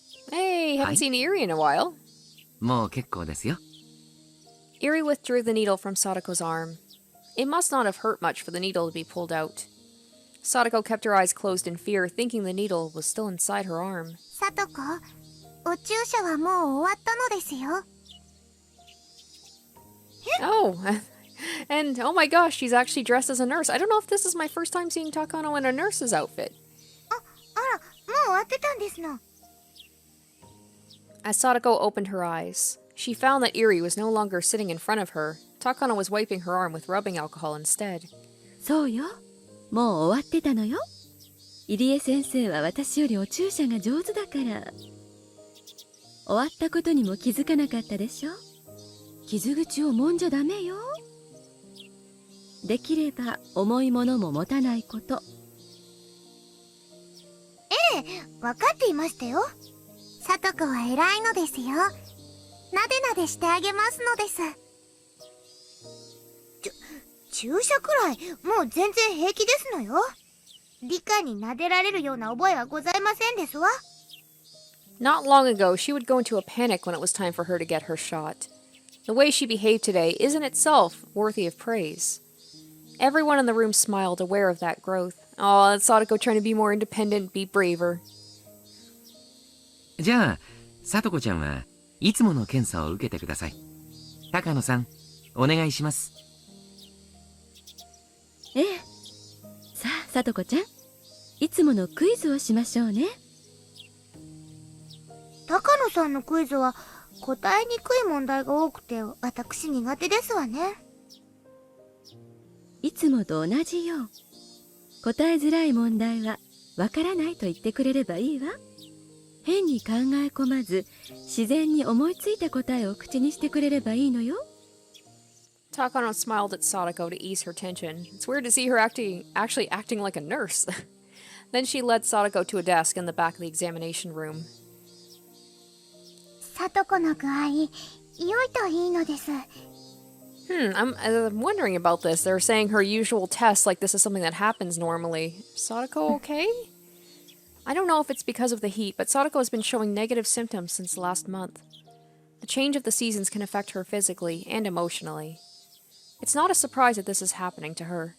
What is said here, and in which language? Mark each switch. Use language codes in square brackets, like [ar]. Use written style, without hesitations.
[en] Hey, haven't seen Eri in a while. [ja] もう結構ですよ。 [en] Eri withdrew the needle from Sadako's arm. It must not have hurt much for the needle to be pulled out. Sadako kept her eyes closed in fear, thinking the needle was still inside her arm. [ja] さとこ、お注射はもう終わったのですよ。 [en] Oh, and oh my gosh, she's actually dressed as a nurse. I don't know if this is my first time seeing Takano in a nurse's outfit. [ja] あら、もう終わってたんですの。 [en] As Sadako opened her eyes, she found that Eri was no longer sitting in front of her. Takano was wiping her arm with rubbing alcohol instead. [ja] そうよ。もう終わってたのよ。入江先生は私よりお注射が上手だから。終わったことにも気づかなかったでしょ。傷口を揉んじゃダメよ。できれば重いものも持たないこと。ええ、分かっていましたよ。さとこは偉いのですよ。なでなでしてあげますのです。注射くらいもう全然平気ですのよ。リカに撫でられるような覚えはございませんですわ。 [en] Not long ago, she would go into a panic when it was time for her to get her shot. The way she behaved today is in itself worthy of praise. Everyone in the room smiled, aware of that growth. Oh, that's Sadako trying to be more independent, be braver. [ja] じゃあ、さとこちゃんはいつもの検査を受けてください。高野さん、お願いします。ええ。さあ、さとこちゃん。いつものクイズをしましょうね。高野さんのクイズは答えにくい問題が多くて私苦手ですわね。いつもと同じよ。答えづらい問題はわからないと言ってくれればいいわ。変に考え込まず、自然に思いついた答えを口にしてくれればいいのよ。 [en] Takano smiled at Sadako to ease her tension. It's weird to see her actually acting like a nurse. Then she led Sadako to a desk in the back of the examination room. [ja] さとこの具合、良いといいのです。 [en] I'm wondering about this. They're saying her usual tests like this is something that happens normally. Sadako okay? I don't know if it's because of the heat, but Sadako has been showing negative symptoms since last month. The change of the seasons can affect her physically and emotionally. It's not a surprise that this is happening to her.